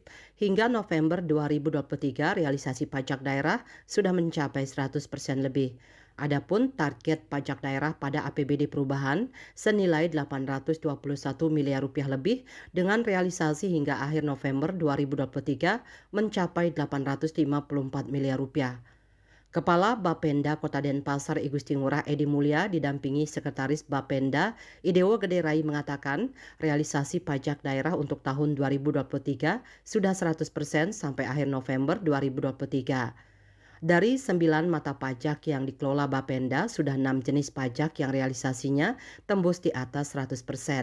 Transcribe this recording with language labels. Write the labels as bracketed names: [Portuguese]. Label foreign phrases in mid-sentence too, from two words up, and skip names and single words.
[Indonesian] Hingga November 2023, realisasi pajak daerah sudah mencapai 100% lebih. Adapun target pajak daerah pada APBD perubahan senilai 821 miliar rupiah lebih dengan realisasi hingga akhir November 2023 mencapai 854 miliar rupiah. Kepala Bapenda Kota Denpasar I Gusti Ngurah Edi Mulya didampingi Sekretaris Bapenda Idewo Gede Rai mengatakan realisasi pajak daerah untuk tahun 2023 sudah 100% sampai akhir November 2023. Dari 9 mata pajak yang dikelola Bapenda, sudah 6 jenis pajak yang realisasinya tembus di atas 100%.